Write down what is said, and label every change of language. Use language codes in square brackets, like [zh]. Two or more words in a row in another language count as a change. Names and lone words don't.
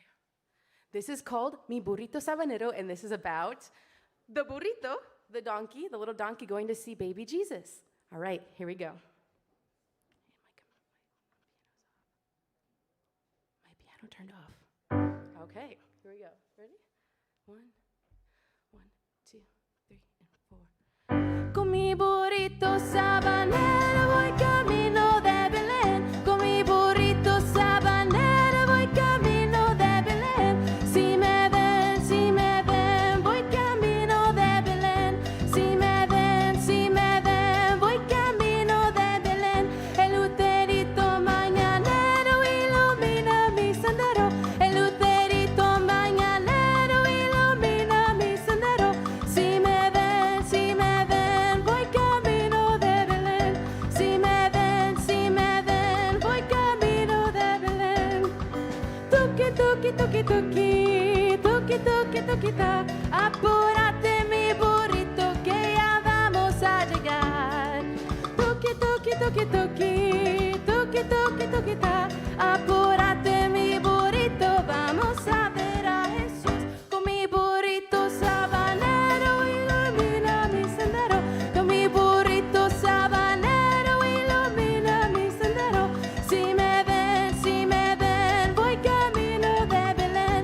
[en] This is called Mi Burrito Sabanero, and this is about the burrito, the donkey, the little donkey going to see baby Jesus. All right, here we go. My piano turned off. Okay, here we go. Ready? 1, 2, 3, and 4. [es] Con mi burrito sabanero voy camino de Belén. Con mi burrito sabanero voy camino de Belén. Si me ven, voy camino de Belén. Si me ven, voy camino de Belén. El luterito mañanero ilumina mi sendero. El luterito mañanero ilumina mi sendero. Si me ven, voy camino de Belén. Si me ven, voy camino de Belén. Tuki, tuki, tuki, tuki, tuki, tuki, tuki, ta. Apúrate mi burrito que ya vamos a llegar. Tuki, tuki, tuki, tuki, tuki, tuki, tuki, ta. Apúrate mi burrito, vamos a ver a Jesús. Con mi burrito sabanero ilumina mi sendero. Con mi burrito sabanero ilumina mi sendero. Si me ven, voy camino de Belén.